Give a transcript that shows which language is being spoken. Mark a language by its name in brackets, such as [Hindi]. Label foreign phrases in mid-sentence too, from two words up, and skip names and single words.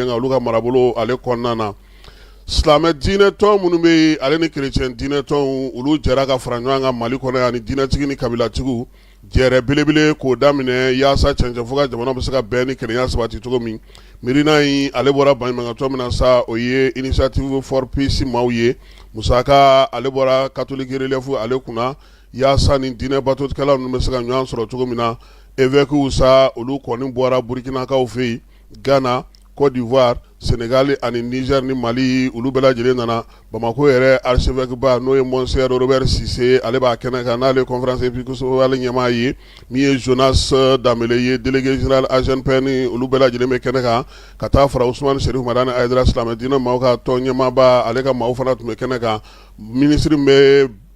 [Bambara] kan olu ka marabolo ale kɔnɔna na silamɛ diinɛtɔn minnu bɛ yen ale ni kerecɛn diinɛtɔnw olu jɛra ka fara ɲɔgɔn kan Mali kɔnɔ yan ni diinɛtigi ni kabilatigiw jɛrɛ belebele k'o daminɛ yaasa cɛncɛn fo ka jamana bɛ se ka bɛn ni kelenya sabati cogo min miirina in ale bɔra baɲumankatɔn min na sa o ye initiative for peace maaw ye musaka ale bɔra catholique relief ale kunna yaasa ni diinɛ batotikɛlaw ninnu bɛ se ka ɲɔgɔn sɔrɔ cogo min na évêques sa olu kɔni bɔra Burkinakaw fɛ yen Ghana Côte d'Ivoire Sénégal ani Niger ni Mali olu bɛɛ lajɛlen nana Bamako yɛrɛ archevêque ba n'o ye Monseigneur Robert Cissé ale b'a kɛnɛ kan n'ale [French] conférence épiscopale [Bambara] ɲɛmaa ye min ye Jonas Dambele ye [French] délégué général [Bambara] AGNPN ni olu bɛɛ lajɛlen bɛ kɛnɛ kan ka taa fara Ousmane Chérif Madani Aidara silamɛ diinɛ maaw ka tɔn ɲɛmaaba ale ka maaw fana tun bɛ kɛnɛ kan ministre bɛ